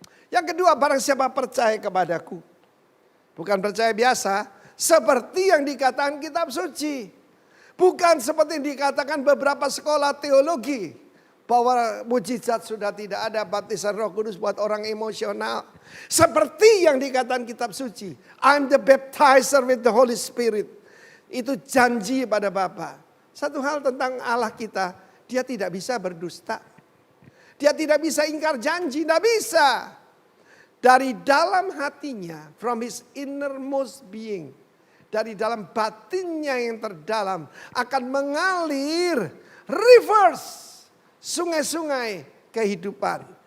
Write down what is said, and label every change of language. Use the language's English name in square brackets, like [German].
[Indonesian] Yang kedua, barang siapa percaya kepadaku. Bukan percaya biasa, seperti yang dikatakan kitab suci. Bukan seperti yang dikatakan beberapa sekolah teologi. Bahwa mujizat sudah tidak ada, baptisan Roh Kudus buat orang emosional. Seperti yang dikatakan kitab suci. [English] I'm the baptizer with the Holy Spirit. [Indonesian] Itu janji pada Bapa. Satu hal tentang Allah kita, dia tidak bisa berdusta. Dia tidak bisa ingkar janji, tidak bisa. Dari dalam hatinya, [English] from his innermost being, [Indonesian] dari dalam batinnya yang terdalam akan mengalir rivers, sungai-sungai kehidupan.